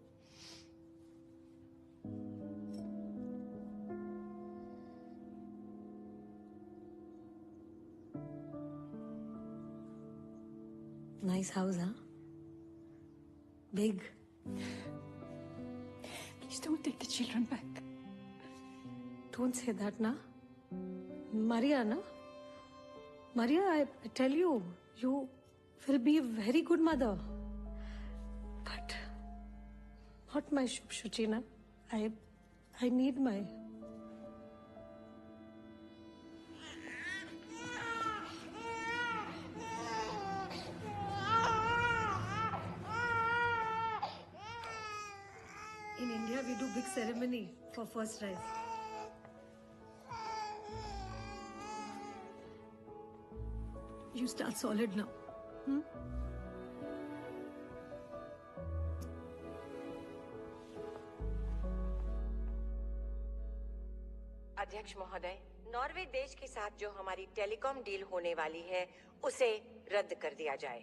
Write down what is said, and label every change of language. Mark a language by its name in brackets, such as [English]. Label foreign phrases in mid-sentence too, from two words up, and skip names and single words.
[English] Nice house, huh? Big. Please don't take the children back. Don't say that, na. Maria, na. Maria, I tell you, you will be a very good mother. But not my Shuchi, na. I need my. In India, we do big ceremony for first rice. You start solid now. [Hindi] अध्यक्ष महोदय, नॉर्वे देश के साथ जो हमारी टेलीकॉम डील होने वाली है, उसे रद्द कर दिया जाए।